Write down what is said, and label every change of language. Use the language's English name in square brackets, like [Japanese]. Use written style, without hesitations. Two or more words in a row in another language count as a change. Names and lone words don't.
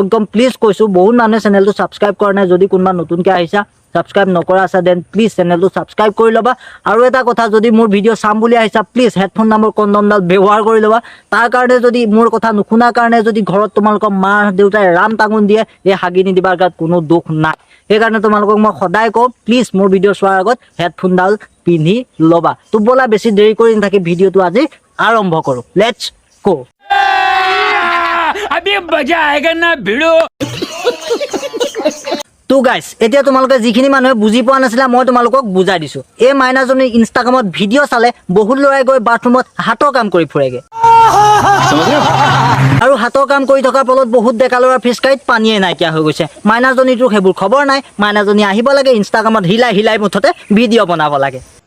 [Assamese] একদম প্লিজ কৈছোঁ বহুত মানুহে চেনেলটো ছাবস্ক্ৰাইব কৰা নাই যদি কোনোবা নতুনকৈ আহিছা ছাবস্ক্ৰাইব নকৰা আছে [English] then please [Assamese] চেনেলটো ছাবস্ক্ৰাইব কৰি ল'বা আৰু এটা কথা যদি মোৰ ভিডিঅ' চাম বুলি আহিছা প্লিজ হেডফোন নামৰ কণ্ডমডাল ব্যৱহাৰ কৰি ল'বা তাৰ কাৰণে যদি মোৰ কথা নুশুনাৰ কাৰণে যদি ঘৰত তোমালোকৰ মা দেউতাই ৰাম টাঙোন দিয়ে এই হাগি নিদিবাৰ গাত কোনো দুখ নাই সেইকাৰণে তোমালোকক মই সদায় কওঁ প্লিজ মোৰ ভিডিঅ' চোৱাৰ আগত হেডফোনডাল পিন্ধি ল'বা তো ব'লা বেছি দেৰি কৰি নাথাকি ভিডিঅ'টো আজি আৰম্ভ কৰোঁ [English] let's go [Hindi] अभी मजा आएगा ना भिड़ो [Assamese] তো গাইজ এতিয়া তোমালোকে যিখিনি মানুহে বুজি পোৱা নাছিলা মই তোমালোকক বুজাই দিছোঁ এই মাইনাজনী ইনষ্টাগ্ৰামত ভিডিঅ' চালে বহুত ল'ৰাই গৈ বাথৰুমত হাতৰ কাম কৰি ফুৰেগে আৰু হাতৰ কাম কৰি থকাৰ ফলত বহুত ডেকা ল'ৰাৰ ফিছকাৰীত পানীয়ে নাইকিয়া হৈ গৈছে মাইনাজনীটোৰ সেইবোৰ খবৰ নাই মাইনাজনী আহিব লাগে ইনষ্টাগ্ৰামত হিলাই হিলাই মুঠতে ভিডিঅ' বনাব লাগে